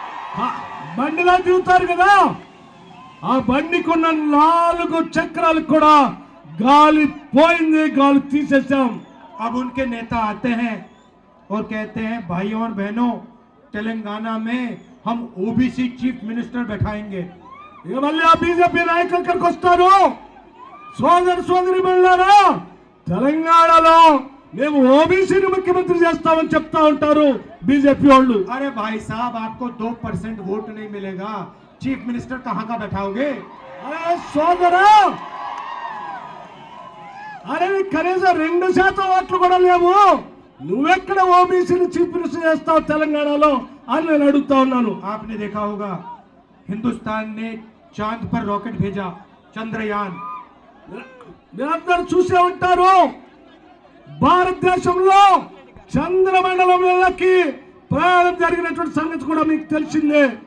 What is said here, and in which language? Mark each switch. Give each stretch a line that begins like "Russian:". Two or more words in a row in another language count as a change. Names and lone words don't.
Telugu: బండిలో దిగుతారు కదా, ఆ బండికున్న 4 చక్రాలు కూడా गाली పోయింది, गाली తీసేసాం।
Hindi: अब उनके नेता आते हैं और कहते हैं भाइयों और बहनों, तेलंगाना में हम ओबीसी चीफ मिनिस्टर बैठाएंगे।
Telugu: ఇక మళ్ళీ ఆ బీజేపీ నాయకులు ఇక్కడికి వస్తారు, సోదరి మళ్ళారా తెలంగాణలో మేము ఓబీసీని ముఖ్యమంత్రి చేస్తామని చెప్తా ఉంటారు बीजेपी వాళ్ళు।
Hindi: अरे भाई साहब, आपको 2% वोट नहीं मिलेगा, चीफ मिनिस्टर कहां का बैठाओगे?
Telugu: अरे సోదరా, అరే కనీసం 2% ఓట్లు కూడా లేవు, నువ్వెక్కడ ఓబీసీని చీఫ్ మినిస్టర్ చేస్తావు తెలంగాణలో అని నేను అడుగుతా ఉన్నాను।
Hindi: आपने देखा होगा हिंदुस्तान ने चांद पर रॉकेट भेजा, चंद्रयान।
Telugu: మీరందరూ చూసే ఉంటారు, భారతదేశంలో చంద్రమండలం మీదకి ప్రయాణం జరిగినటువంటి సంగతి కూడా మీకు తెలిసిందే।